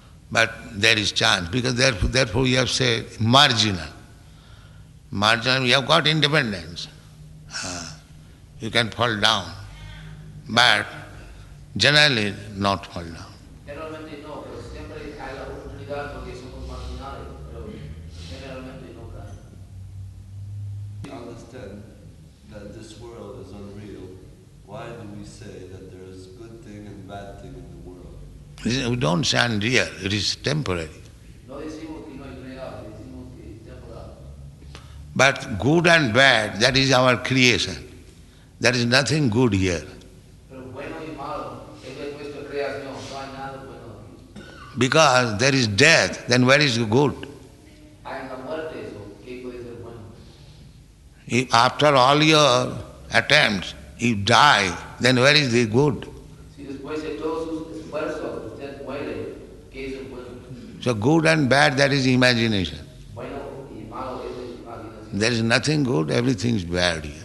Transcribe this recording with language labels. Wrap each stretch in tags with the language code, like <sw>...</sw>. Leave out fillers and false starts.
<en>But there is chance, because therefore we have said marginal. Marginal, we have got independence. You can fall down. But generally not fall down.</en> <es>Generalmente no, pero siempre hay la oportunidad porque somos marginales, pero generalmente no caen.</es> <en>We understand that this world is unreal. Why do we say that there is good thing and bad thing in the world? We don't say unreal, it is temporary.</en> <es>No decimos que no es real, decimos que es temporal.</es> <en>But good and bad, that is our creation. There is nothing good here.</en> <es>Pero bueno y malo, eso es nuestra creación, no hay nada bueno aquí.</es> <en>Because there is death, then where is the good?</en> <es>Hay la muerte, eso, ¿qué puede ser bueno?</es> <en>If after all your attempts, you die, then where is the good?</en> <es>Si después de todos sus esfuerzos usted muere, ¿Qué es el bueno?</es> <en>So good and bad, that is imagination.</en> <es>Bueno y malo, eso es imaginación.</es> <en>There is nothing good, everything is bad here.</en>